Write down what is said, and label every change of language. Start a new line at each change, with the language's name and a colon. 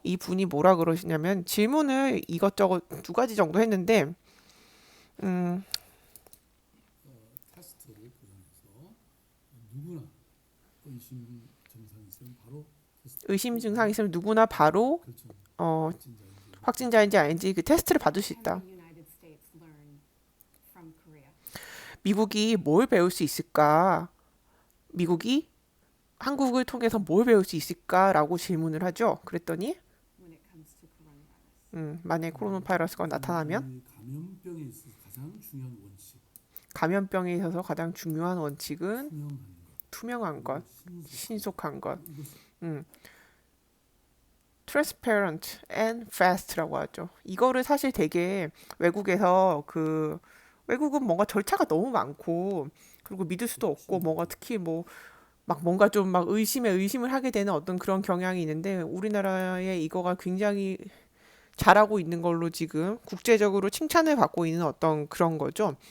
Korean: 이 분이 뭐라 그러시냐면 질문을 이것저것 두 가지 정도 했는데, 음,
English: Test
Korean: 누구나 의심 증상이 있으면 바로 테스트. 의심 증상이 있으면 누구나 바로 그렇죠. 어, 확진자인지. 확진자인지 아닌지 그 테스트를 받을 수
English: Can
Korean: 있다.
English: the United States learn from Korea?
Korean: 미국이 뭘 배울 수 있을까? 미국이 한국을 통해서 뭘 배울 수 있을까라고 질문을 하죠. 그랬더니
English: When it comes to coronavirus.
Korean: 만약에 코로나 바이러스가 나타나면 이 감염병에 있어서 가장 중요한 원칙, 감염병에 있어서 가장 중요한 원칙은 투명한 것, 투명한 것, 신속한 것, 이것을
English: transparent and fast
Korean: 라고 하죠. 이거를 사실 되게 외국에서 외국은 뭔가 절차가 너무 많고 그리고 믿을 수도 없고 뭔가 특히 뭐 막 뭔가 좀 막 의심에 의심을 하게 되는 어떤 그런 경향이 있는데 우리나라의 이거가 굉장히 잘하고 있는 걸로 지금 국제적으로 칭찬을 받고 있는 어떤 그런 거죠.